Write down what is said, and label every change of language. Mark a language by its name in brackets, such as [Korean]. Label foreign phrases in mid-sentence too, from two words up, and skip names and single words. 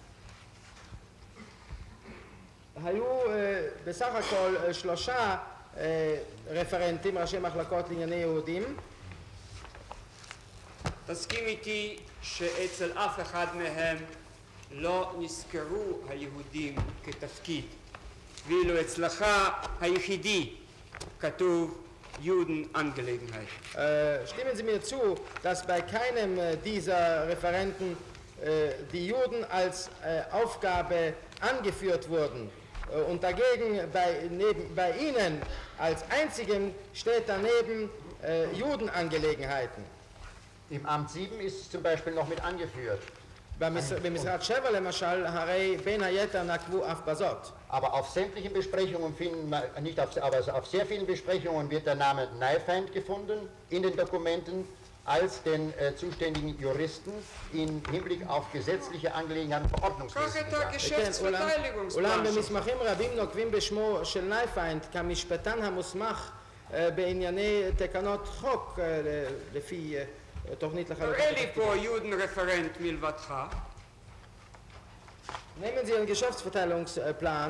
[Hebrew] היו בסך הכל 3 רפרנטים, ראשי מחלקות לענייני יהודים. תסכים איתי שאצל אף אחד מהם לא נזכרו היהודים כתפקיד, ואילו אצלך היחידי כתוב Judenangelegenheit. [German] Stimmen Sie mir zu, dass bei keinem dieser Referenten die Juden als Aufgabe angeführt wurden und dagegen bei Ihnen als einzigen steht daneben Judenangelegenheiten. Im Amt 7 ist es zum Beispiel noch mit angeführt. במשרד 7 למשל, הרי בין היתר נקבו אף בזאת. [Hebrew] Aber auf sämtlichen Besprechungen finden wir, nicht auf, aber auf sehr vielen Besprechungen wird der Name Neifeind gefunden in den Dokumenten als den zuständigen Juristen im Hinblick auf gesetzliche Angelegenheiten Verordnungswesen. אולם במסמכים רבים נוקבים בשמו של נייפיינד כמשפטן המוסמך בענייני תקנות חוק לפי תוכנית תראה לחלוקת לי התפקידים. פה [German] Juden Referent [Hebrew] מלבדך. [German] Nehmen Sie Ihren Geschäftsverteilungsplan.